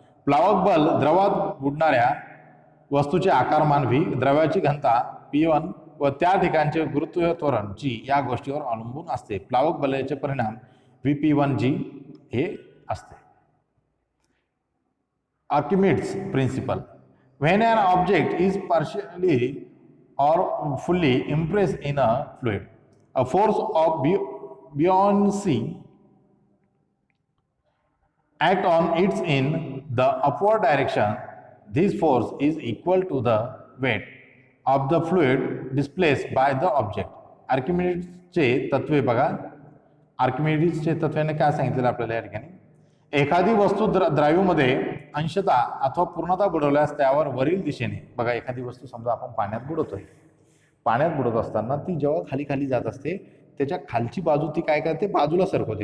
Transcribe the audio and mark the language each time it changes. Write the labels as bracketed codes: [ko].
[mr] प्लावक बल द्रवात बुडणाऱ्या वस्तूचे आकारमान व्ही, द्रव्याची घनता P1 व त्या ठिकाणचे गुरुत्वीय त्वरण G या गोष्टीवर अवलंबून असते. प्लावक बलाचे परिणाम Vp1G हे असते. [en] Archimedes principle. When an object is partially or fully impressed in a fluid, a force of buoyancy act on its in the upward direction. This force is equal to the weight of the fluid displaced by the object. [mr] आर्किमिडीजचे तत्वे बघा. आर्किमिडीजचे तत्वाने काय सांगितलेलं आपल्याला या ठिकाणी. एखादी वस्तू द्राव्यमध्ये अंशतः अथवा पूर्णतः बुडवल्यास त्यावर वरील दिशेने बघा. एखादी वस्तू समजा आपण पाण्यात बुडवतोय, पाण्यात बुडवत असताना ती जेव्हा खाली खाली जात असते त्याच्या खालची बाजू ती काय करते, बाजूला सरकवते.